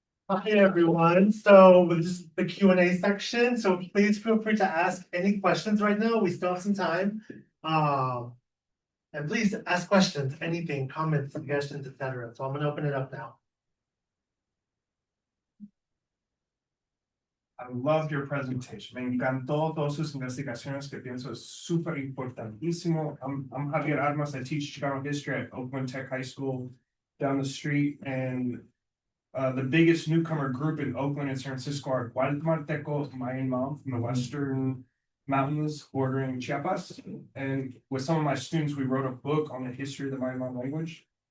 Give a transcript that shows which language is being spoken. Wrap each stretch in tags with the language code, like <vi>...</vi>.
<en>Hi everyone, so this is the Q&A section, so please feel free to ask any questions right now, we still have some time. And please ask questions, anything, comments, suggestions, etc. So I'm gonna open it up now. I love your presentation.</en> <es>Me encantó todas sus investigaciones que pienso es súper importantísimo.</es> <en>I'm Javier Armas. I teach Chicano history at Oakland Tech High School down the street. And the biggest newcomer group in Oakland and San Francisco are Guatemaltecos Mayan Mom from the Western Mountains bordering Chiapas. And with some of my students, we wrote a book on the history of the Mayan Mom language.</en>